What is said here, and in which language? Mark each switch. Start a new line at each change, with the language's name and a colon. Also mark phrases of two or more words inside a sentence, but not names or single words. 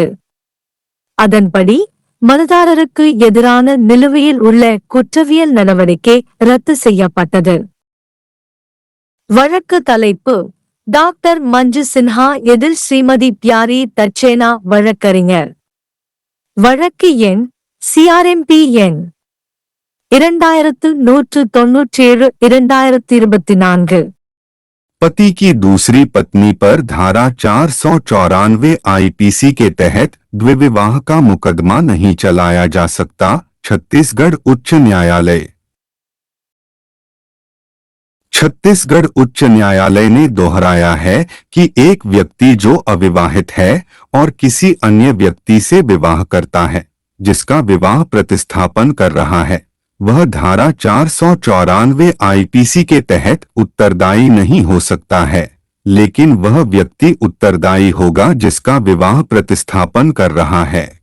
Tamil: அதன்படி மனுதாரருக்கு எதிரான நிலுவையில் உள்ள குற்றவியல் நடவடிக்கை ரத்து செய்யப்பட்டது. வழக்கு தலைப்பு: டாக்டர் மஞ்சு சின்ஹா எதிர் ஸ்ரீமதி பியாரி தச்சேனா வழக்கறிஞர். வழக்கு எண் CRMP எண் 2197 2024।
Hindi: पति की दूसरी पत्नी पर धारा 494 आईपीसी के तहत द्विविवाह का मुकदमा नहीं चलाया जा सकता। छत्तीसगढ़ उच्च न्यायालय। छत्तीसगढ़ उच्च न्यायालय ने दोहराया है कि एक व्यक्ति जो अविवाहित है और किसी अन्य व्यक्ति से विवाह करता है, जिसका विवाह प्रतिस्थापन कर रहा है, वह धारा 494 आईपीसी के तहत उत्तरदायी नहीं हो सकता है, लेकिन वह व्यक्ति उत्तरदायी होगा जिसका विवाह प्रतिस्थापन कर रहा है।